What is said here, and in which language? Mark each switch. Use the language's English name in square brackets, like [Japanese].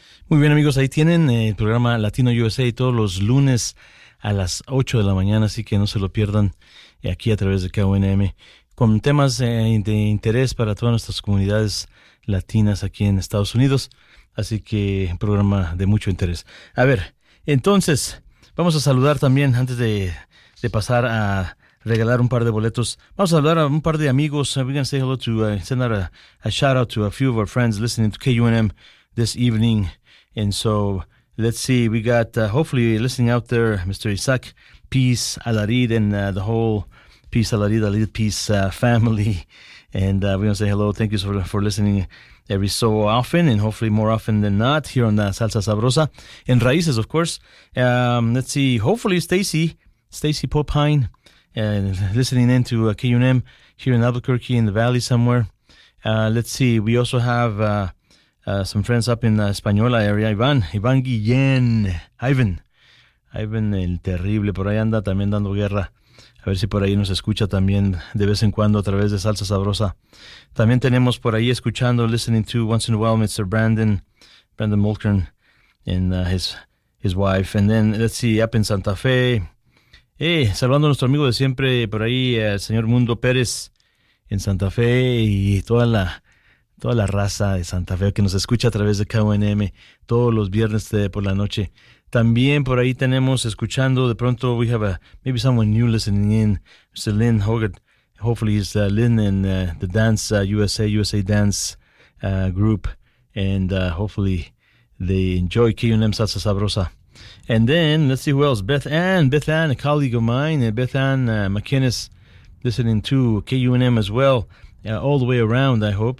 [Spanish] Muy bien, amigos, ahí tienen el programa Latino USA todos los lunes a las 8 de la mañana, así que no se lo pierdan aquí a través de KUNM, con temas de interés para todas nuestras comunidades latinas aquí en Estados Unidos, así que un programa de mucho interés. A ver, entonces, vamos a saludar también, antes de pasar a regalar un par de boletos, vamos a saludar a un par de amigos. [English] We're going to say hello to, send out a shout out to a few of our friends listening to KUNM this evening. And so, let's see, we got, hopefully, listening out there, Mr. Isaac Piz Alarid and the whole Piz Alarid, Alarid Piz family. And we're going to say hello. Thank you for listening every so often, and hopefully more often than not, here on Salsa Sabrosa. And Raíces, of course. Let's see, hopefully, Stacy Popine, listening in to KUNM here in Albuquerque in the valley somewhere. Let's see, we also have some friends up in the Española area. Iván Guillén. Ivan el Terrible. [Spanish] Por ahí anda también dando guerra. A ver si por ahí nos escucha también de vez en cuando a través de Salsa Sabrosa. También tenemos por ahí escuchando, [English] listening to once in a while, Mr. Brandon Mulkern and his wife. And then, let's see, up in Santa Fe. [Spanish] Hey, saludando a nuestro amigo de siempre por ahí, el señor Mundo Pérez en Santa Fe y toda la raza de Santa Fe que nos escucha a través de KUNM todos los viernes por la noche. También por ahí tenemos escuchando, de pronto [English] we have maybe someone new listening in, Mr. Lynn Hogan. Hopefully it's Lynn and the Dance USA Dance Group And hopefully they enjoy KUNM Salsa Sabrosa. And then, let's see who else. Beth Ann, a colleague of mine, Beth Ann McInnes, listening to KUNM as well, all the way around, I hope.